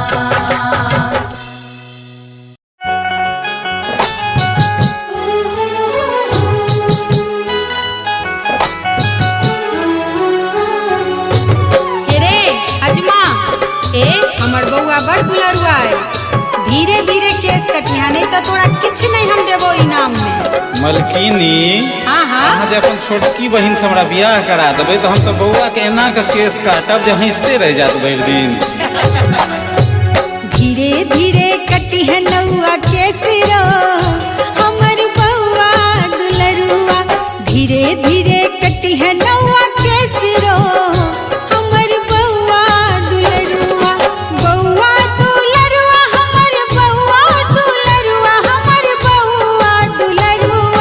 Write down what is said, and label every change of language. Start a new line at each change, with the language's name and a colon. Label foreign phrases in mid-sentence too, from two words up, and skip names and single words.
Maithili: हमर बउआ बड़ दुलरुआ है धीरे धीरे केस कटिया नहीं तो तोरा किछ नहीं हम देबो इनाम में। मलकिनी अहाँ जे अपन छोटकी बहिन से हमरा बियाह करा देबै तो हम तो बउआ के एना के केस काटब जे हंसते रह जात भरि दिन। धीरे धीरे कटी है नौआ केस रो हमर बउआ दुलरुआ धीरे धीरे कटी है नौआ केस रो हमर बउआ दुलरुआ बउआ दुलरुआ हमर बउआ दुलरुआ हमर बउआ दुलरुआ